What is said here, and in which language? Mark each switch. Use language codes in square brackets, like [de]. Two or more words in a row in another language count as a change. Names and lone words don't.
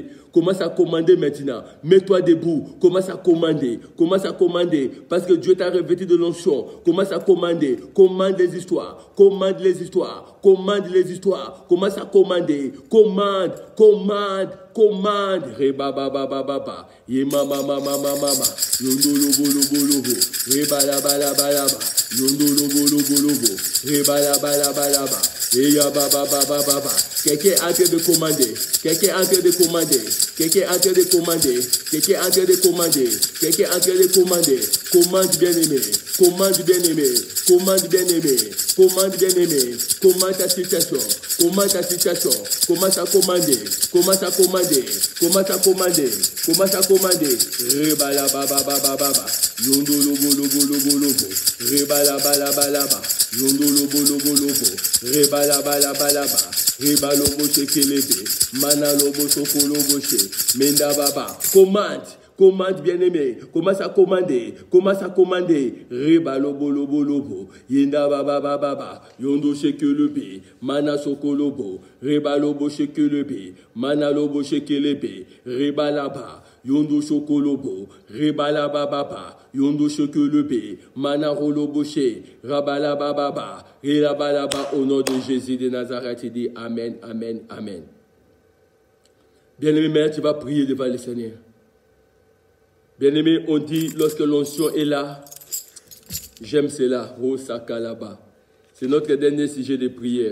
[fr] Commence à commander maintenant. Mets-toi debout. Commence à commander. Commence à commander. Parce que Dieu t'a revêtu de l'onction. Commence à commander. Commande les histoires. Commande les histoires. Commande les histoires. Commence à commander. Commande. Commande. Commande. Reba ba ba ba ba ba. Yema mama mama mama. Yondo lobo lobo lobo. Reba la ba la ba la ba. Yondo lobo lobo lobo. Reba la ba la ba la ba. Et ya ba ba ba ba ba ba. Quelqu'un est en train de commander. Quelqu'un est en train de commander. Quelqu'un est en train de commander. Quelqu'un est en train de commander. Quelqu'un est en train de commander. Commande bien-aimé. Commande bien-aimé. Commande bien-aimé. Commande bien-aimé. Commande ta situation. Commande ta situation. Commence à commander. Commence à commander. Commence à commander. Commence à commander. Reba la ba ba ba ba ba ba. Yondo lobo lobo lobo lobo. Reba la ba la ba la ba. Yondo lobo lobo lobo. Reba la ba la ba la ba. Reba lobo shekelebe. Mana lobo soko lobo she. Menda baba. Commande. Commande bien-aimé. Commence à commander. Commence à commander. Reba lobo lobo lobo. Yenda baba baba baba. Yondo shekelebe. Mana soko lobo. Reba lobo shekelebe. Mana lobo shekelebe. Reba laba. Yondo shokolobo, rebala baba, yondo shokolebe, manaro loboche, rabala baba, relabalaba au nom de Jésus de Nazareth, il dit Amen, Amen, Amen. Bien-aimé, maintenant tu vas prier devant le Seigneur. Bien-aimé, on dit lorsque l'onction est là, j'aime cela, oh sakalaba. C'est notre dernier sujet de prière.